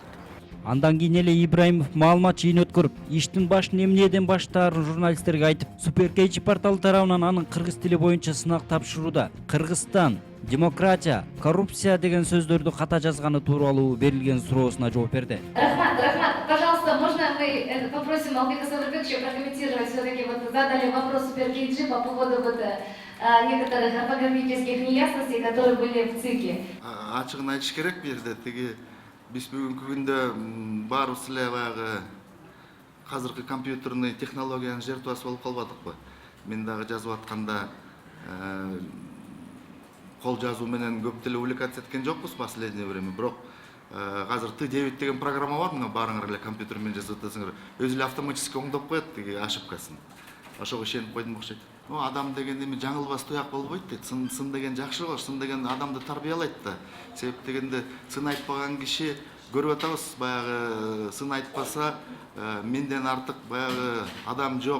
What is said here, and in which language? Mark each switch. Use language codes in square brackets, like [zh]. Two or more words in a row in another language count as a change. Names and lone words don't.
[ky] Андан кийин эле Ибраимов маалымат жыйын өткөрүп, иштин башын эмнеден баштаарын журналисттерге айтып, Суперкейчи порталы тарабынан анын кыргыз тили боюнча сынак тапшырууда Кыргызстан, демократия, коррупция деген сөздөрдү ката жазганы тууралуу берилген суроосуна жооп берди. Рахмат, [ru] пожалуйста, можно мы попросим Албека Садырбековича прокомментировать, все-таки вот задали вопрос Суперкейчи по поводу некоторых орфографических неясностей, которые были в ЦИКе. [ky] Ачыгын айтыш керек бу жерде, тиги биз бүгүнкү күндө баарыбыз эле баягы азыркы компьютерный технологиянын жертвасы болуп калбадыкпы? Мен дагы жазып атканда кол жазуу менен көп деле увлекаться эткен жокпуз [ru] последнее время, [ky] бирок азыр Т9 деген программа бар, мына баарыңар эле компьютер менен жазып атасыңар, өзү эле автоматически оңдоп коет тиги ошибкасын. Ошого ишенип койдум окшойт. Адам деген эми жаңылбас туяк болбойт дейт. Сын деген жакшы болуш, сын деген адамды тарбиялайт да. Себеп дегенде сын айтпаган киши көрүп атабыз, баягы сын айтпаса менден артык баягы адам жок.